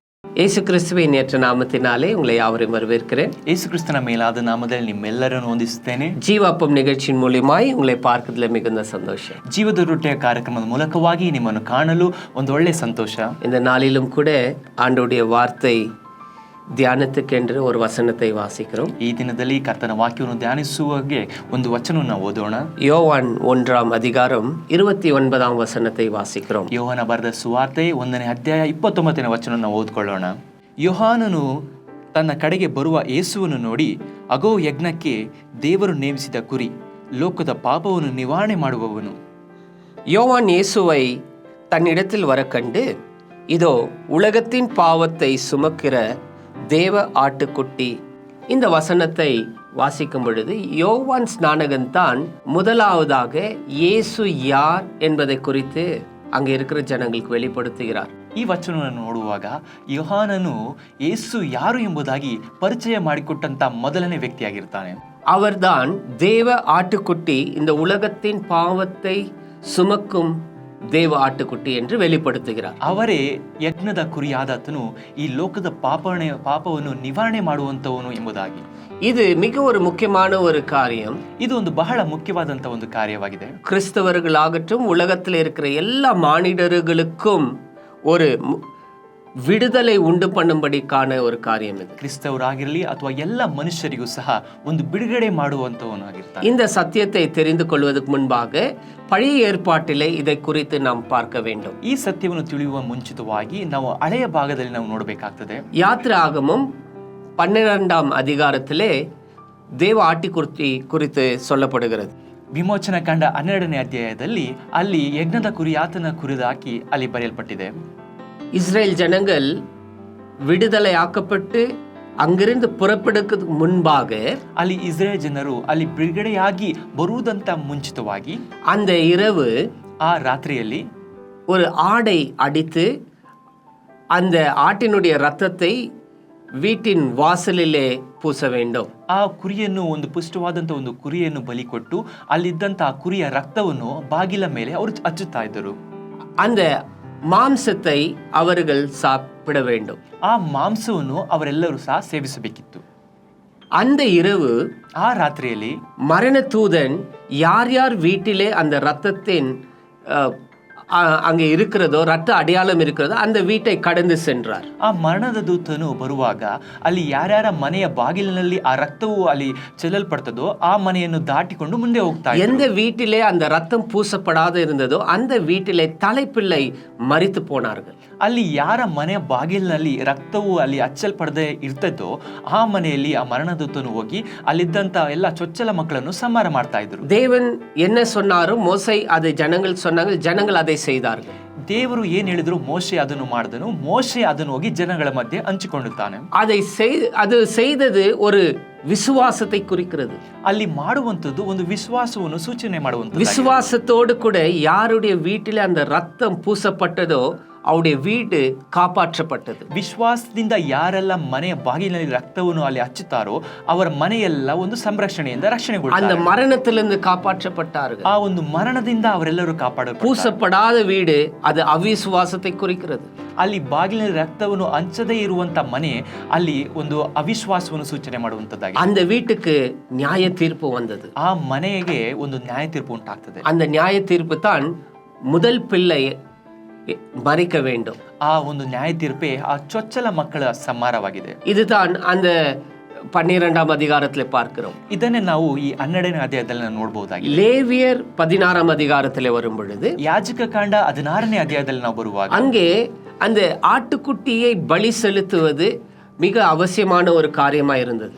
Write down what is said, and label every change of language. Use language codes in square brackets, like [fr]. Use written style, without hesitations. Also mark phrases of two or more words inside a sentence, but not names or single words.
[ta] இயேசு கிறிஸ்துவின் ஏற்ற நாமத்தினாலே உங்களை யாவரையும் வரவேற்கிறேன். [kn] ಯೇಸು ಕ್ರಿಸ್ತನ ಮೇಲಾದ ನಾಮದಲ್ಲಿ ನಿಮ್ಮೆಲ್ಲರನ್ನು ವಂದಿಸುತ್ತೇನೆ. [ta] ಜೀವಾಪಂ நிகழ்ச்சியின் மூலமாய் உங்களை பார்க்கிறதுல மிகுந்த சந்தோஷம். [kn] ಜೀವದ ರೊಟ್ಟೆಯ ಕಾರ್ಯಕ್ರಮದ ಮೂಲಕವಾಗಿ ನಿಮ್ಮನ್ನು ಕಾಣಲು ಒಂದು ಒಳ್ಳೆಯ ಸಂತೋಷ. [ta] இந்த நாளிலும் கூட ஆண்டவருடைய வார்த்தை தியானத்துக்கென்று ஒரு வசனத்தை வாசிக்கிறோம். [kn] ಈ ದಿನದಲ್ಲಿ ಕರ್ತನ ವಾಕ್ಯವನ್ನು ಧ್ಯಾನಿಸುವಾಗೆ ಒಂದು ವಚನವನ್ನು ಓದೋಣ. [ta] யோவான் 1 அதிகாரம் 29 வசனத்தை வாசிக்கிறோம். [kn] ಯೋಹಾನ ಬರೆದ ಸುವಾರ್ತೆ 1ನೇ ಅಧ್ಯಾಯ 29ನೇ ವಚನವನ್ನು ಓದ್ಕೊಳ್ಳೋಣ. ಯೋಹಾನನು ತನ್ನ ಕಡೆಗೆ ಬರುವ ಯೇಸುವನ್ನು ನೋಡಿ, ಅಗೋ ಯಜ್ಞಕ್ಕೆ ದೇವರು ನೇಮಿಸಿದ ಕುರಿ, ಲೋಕದ ಪಾಪವನ್ನು ನಿವಾರಣೆ ಮಾಡುವವನು. [ta] யோவான் இயேசுவை தன்னிடத்தில் வர கண்டு, இதோ உலகத்தின் பாவத்தை சுமக்கிற தேவ ஆட்டுக்குட்டி. இந்த வசனத்தை வாசிக்கும் பொழுது யோவான் ஸ்நானகன் தான் முதலாவதாக இயேசு யார் என்பதை குறித்து அங்கே இருக்கிற ஜனங்களுக்கு வெளிப்படுத்துகிறார். [kn] ಈ ವಚನವನ್ನು ನೋಡುವಾಗ ಯೋಹಾನನು ಯೇಸು ಯಾರು ಎಂಬುದಾಗಿ ಪರಿಚಯ ಮಾಡಿಕೊಟ್ಟಂತ ಮೊದಲನೇ ವ್ಯಕ್ತಿಯಾಗಿರ್ತಾನೆ. [ta] அவர்தான் தேவ ஆட்டுக்குட்டி, இந்த உலகத்தின் பாவத்தை சுமக்கும் தேவ ஆட்டுக்குட்டி என்று வெளிப்படுத்துகிறார். [kn] ಅವರೇ ಯಜ್ಞದ ಕುರಿಯಾದಾತನು, ಈ ಲೋಕದ ಪಾಪವನ್ನು ನಿವಾರಣೆ ಮಾಡುವಂತವನು ಎಂಬುದಾಗಿ. [ta] இது மிக ஒரு முக்கியமான ஒரு காரியம். [kn] ಇದು ಒಂದು ಬಹಳ ಮುಖ್ಯವಾದಂತ ಒಂದು ಕಾರ್ಯವಾಗಿದೆ. [ta] கிறிஸ்தவர்களாகட்டும் உலகத்தில் இருக்கிற எல்லா மானிடர்களுக்கும் ஒரு விடுதலை ಉಂಟು பண்ணும்படிக்கான ஒரு காரியம் இது. [kn] ಕ್ರಿಸ್ತವರಾಗಿರಲಿ ಅಥವಾ ಎಲ್ಲ ಮನುಷ್ಯರಿಗೂ ಸಹ ಒಂದು ಬಿಡುಗಡೆ ಮಾಡುವಂತವನು ಆಗಿರ್ತಾನೆ. [ta] இந்த சத்தியத்தை தெரிந்து கொள்வதற்கு முன்பாக பழைய ஏற்பாட்டிலே இதை குறித்து நாம் பார்க்க வேண்டும். [kn] ಈ ಸತ್ಯವನ್ನು ತಿಳಿಯುವ ಮುಂಚಿತವಾಗಿ ನಾವು ಹಳೆಯ ಭಾಗದಲ್ಲಿ ನಾವು ನೋಡಬೇಕಾಗ್ತದೆ. [ta] யாத்திராகமம் 12 அதிகாரத்திலே தேவ ஆட்டுக்குட்டி குறித்து சொல்லப்படுகிறது. [kn] ವಿಮೋಚನ ಕಂಡ 12ನೇ ಅಧ್ಯಾಯದಲ್ಲಿ ಅಲ್ಲಿ ಯಜ್ಞದ ಕುರಿಯಾತನ ಕುರಿದಾಕಿ ಅಲ್ಲಿ ಬರೆಯಲ್ಪಟ್ಟಿದೆ. [ta] இஸ்ரேல் ஜனங்கள் விடுதலை ஆக்கப்பட்டு அங்கிருந்து புறப்படுவதற்கு முன்பாக [kn] ಅಲ್ಲಿ ಇಸ್ರೇಲ್ ಜನರು ಅಲ್ಲಿ ಬಿಡುಗಡೆಯಾಗಿ ಬರುವುದಂತ ಮುಂಚಿತವಾಗಿ [ta] அந்த இரவு [kn] ಆ ರಾತ್ರಿಯಲ್ಲಿ [ta] ஒரு ஆடை அடித்து அந்த ஆட்டினுடைய இரத்தத்தை வீட்டின் வாசலிலே பூச வேண்டும். [kn] ಆ ಕುರಿಯನ್ನು, ಒಂದು ಪುಷ್ಟವಾದಂತ ಒಂದು ಕುರಿಯನ್ನು ಬಲಿ ಕೊಟ್ಟು ಅಲ್ಲಿದ್ದಂತ ಆ ಕುರಿಯ ರಕ್ತವನ್ನು ಬಾಗಿಲ ಮೇಲೆ ಅವರು ಹಚ್ಚುತ್ತಾ ಇದ್ದರು. [ta] அந்த மாம்சத்தை அவர்கள் சாப்பிட வேண்டும். [kn] ಆ ಮಾಂಸವನ್ನು ಅವರೆಲ್ಲರೂ ಸಹ ಸೇವಿಸಬೇಕಿತ್ತು. [ta] அந்த இரவு [kn] ಆ ರಾತ್ರಿಯಲ್ಲಿ [ta] மரண தூதன் யார் யார் வீட்டிலே அந்த இரத்தத்தின் அங்கே இருக்கிறதோ, ரத்த அடையாளம் இருக்கிறதோ அந்த வீட்டை கடந்து சென்றார். [kn] ಆ ಮರಣದ ದೂತನು ಬರುವಾಗ ಅಲ್ಲಿ ಯಾರ್ಯಾರ ಮನೆಯ ಬಾಗಿಲಿನಲ್ಲಿ ಆ ರಕ್ತವು ಅಲ್ಲಿ ಚೆಲ್ಲಲ್ಪಡ್ತದೋ ಆ ಮನೆಯನ್ನು ದಾಟಿಕೊಂಡು ಮುಂದೆ ಹೋಗ್ತಾ ಇದ್ದರು. [ta] எந்த வீட்டிலே அந்த ரத்தம் பூசப்படாத இருந்ததோ அந்த வீட்டிலே தலைப்பிள்ளை மரித்து போனார்கள். [kn] ಅಲ್ಲಿ ಯಾರ ಮನೆಯ ಬಾಗಿಲಿನಲ್ಲಿ ರಕ್ತವು ಅಲ್ಲಿ ಹಚ್ಚಲ್ಪಡದೆ ಇರ್ತದೋ ಆ ಮನೆಯಲ್ಲಿ ಆ ಮರಣದೂತನು ಹೋಗಿ ಅಲ್ಲಿದ್ದಂತ ಎಲ್ಲ ಚೊಚ್ಚಲ ಮಕ್ಕಳನ್ನು ಸಂಹಾರ ಮಾಡ್ತಾ ಇದ್ರು. [ta] தேவன் என்ன சொன்னாரோ மோசே அதை ஜனங்கள் சொன்னாங்க, ஜனங்கள் அதை செய்தார்கள். [kn] ದೇವರು ಏನ್ ಹೇಳಿದ್ರು, ಮೋಶೆ ಅದನ್ನು ಮಾಡಿದನು. ಮೋಶೆ ಅದನ್ನು ಹೋಗಿ ಜನಗಳ ಮಧ್ಯೆ ಹಂಚಿಕೊಳ್ಳುತ್ತಾನೆ. [ta] அது செய்தது ஒரு விசுவாசத்தை குறிக்கிறது. [kn] ಅಲ್ಲಿ ಮಾಡುವಂತದ್ದು ಒಂದು ವಿಶ್ವಾಸವನ್ನು ಸೂಚನೆ ಮಾಡುವಂತ. [ta] விசுவாசத்தோடு கூட யாருடைய வீட்டிலே அந்த ரத்தம் பூசப்பட்டதோ அவருடைய வீடு காப்பாற்றப்பட்டது. [kn] ವಿಶ್ವಾಸದಿಂದ ಯಾರೆಲ್ಲ ಮನೆಯ ಬಾಗಿಲಿನಲ್ಲಿ ರಕ್ತವನ್ನು ಅಲ್ಲಿ ಹಚ್ಚುತ್ತಾರೋ ಅವರ ಮನೆಯೆಲ್ಲ ಒಂದು ಸಂರಕ್ಷಣೆಯಿಂದ ರಕ್ಷಣೆಗೊಳ್ಳುತ್ತಾರೆ. [ta] அந்த மரணத்திலிருந்து காப்பாற்றப்பட்டார்கள். [kn] ಆ ಒಂದು ಮರಣದಿಂದ ಅವರೆಲ್ಲರೂ ಕಾಪಾಡಲ್ಪಟ್ಟರು. [ta] பூசப்படாத வீடு அது ಅವಿಶ್ವಾಸத்தை குறிக்கிறது. [kn] ಅಲ್ಲಿ ಬಾಗಿಲಿನಲ್ಲಿ ರಕ್ತವನ್ನು ಹಂಚದೇ ಇರುವಂತ ಮನೆ ಅಲ್ಲಿ ಒಂದು ಅವಿಶ್ವಾಸವನ್ನು ಸೂಚನೆ ಮಾಡುವಂತದ್ದಾಗಿದೆ. [ta] அந்த வீட்டுக்கு நியாய தீர்ப்பு வந்தது. [kn] ಆ ಮನೆಗೆ ಒಂದು ನ್ಯಾಯ ತೀರ್ಪು ಉಂಟಾಗ್ತದೆ. [ta] அந்த நியாய தீர்ப்பு தான் முதல் பிள்ளை மறிக்க வேண்டும். [kn] ಆ ಒಂದು ನ್ಯಾಯ ತೀರ್ಪೇ ಆ ಚೊಚ್ಚಲ ಮಕ್ಕಳ ಸಂಹಾರವಾಗಿದೆ. [ta] இதுதான் அந்த 12 அதிகாரத்திலே பார்க்கிறோம். [kn] ಇದನ್ನೇ ನಾವು ಈ 12ನೇ ಅಧ್ಯಾಯದಲ್ಲಿ ನೋಡಬಹುದಾಗಿದೆ. [ta] லேவியர் 16 அதிகாரத்திலே வரும் பொழுது, [kn] ಯಾಜಕ ಕಾಂಡ 16ನೇ ಅಧ್ಯಾಯದಲ್ಲಿ ನಾವು ಬರುವಾಗ [ta] அங்கே அந்த ஆட்டுக்குட்டியை பலி செலுத்துவது மிக அவசியமான ஒரு காரியமா இருந்தது.